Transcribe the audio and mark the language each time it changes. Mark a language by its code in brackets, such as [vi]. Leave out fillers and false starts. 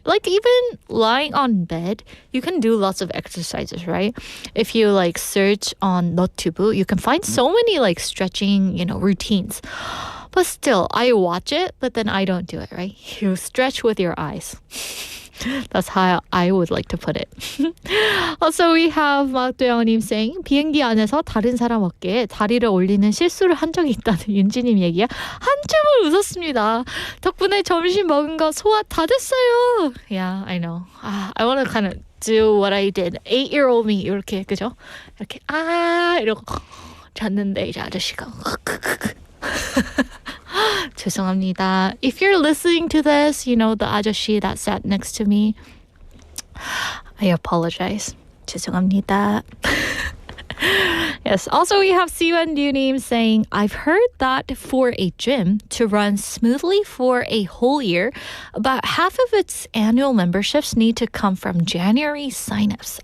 [en] Like even lying on bed, you can do lots of exercises, right? If you like search on 너튜브, you can find so many like stretching, you know, routines. But still, I watch it, but then I don't do it, right? You stretch with your eyes. That's how I would like to put it. [ko] Also, we have 막도영님 saying 비행기 안에서 다른 사람 어깨에 다리를 올리는 실수를 한 적이 있다는 윤지님 얘기야. 한참을 웃었습니다. 덕분에 점심 먹은 거 소화 다 됐어요. [en] Yeah, I know. I want to kind of do what I did. 8-year-old me 이렇게 그죠? [ko] 이렇게 이러고 잤는데 이제 아저씨가 죄송합니다. [en] If you're listening to this, you know, the 아저씨 that sat next to me, I apologize. [ko] 죄송합니다. Yes. [en] Also, we have Siwan Dunim saying, I've heard that for a gym to run smoothly for a whole year, about half of its annual memberships need to come from January signups.